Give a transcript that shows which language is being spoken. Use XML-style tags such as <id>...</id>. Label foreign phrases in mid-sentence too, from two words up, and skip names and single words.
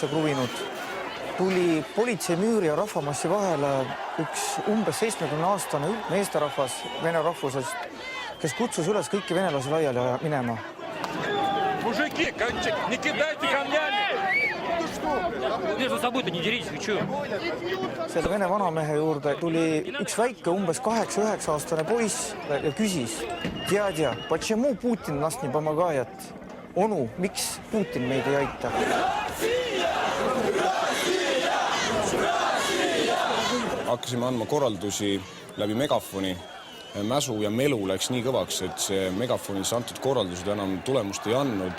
<et>kruvinud, tuli politseimüüri ja rahvamassi vahele üks umbes 70-aastane meesterahvas vene rahvusest, kes kutsus üles kõiki venelasi laiali minema.</et> <ru>Mужики, не кидайте камнями! Между собой-то не деритесь, вы чё?</ru> <et>Selle vene vanamehe juurde tuli üks väike umbes 8-9-aastane poiss ja küsis, Djadja,</et> <ru>почему Putin нас не помогает?</ru> <et>Onu, miks Putin meid ei aita? Hakkasime andma korraldusi läbi megafoni. Mäsu ja melu läks nii kõvaks, et see megafonis antud korraldused enam tulemust ei andnud.</et>